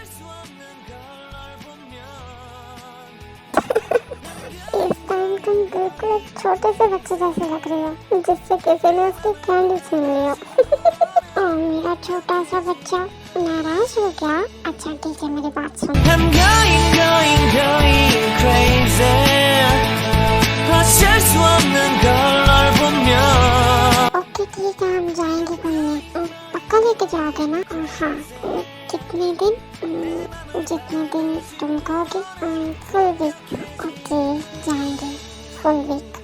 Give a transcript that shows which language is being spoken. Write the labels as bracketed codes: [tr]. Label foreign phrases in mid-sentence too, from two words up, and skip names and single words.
[hi] इस टाइम तुम बिल्कुल एक छोटे से बच्चे जैसे लग रहे हो, जिससे किसी ने उसकी कैंडी छीन ली हो। ओ मेरा छोटा सा बच्चा, नाराज हो गया? अच्छा ठीक है, मेरी बात सुन। [en] I'm going crazy [ko] 어쩔 수 없는 걸 널 보면 [hi] ओके ठीक है, हम जाएंगे घूमने। पक्का लेके जाओगे ना? हाँ। कितने दिन? जितने दिन तुम कहोगे। [en] full week. [hi] ओके, जाएंगे [en] full week.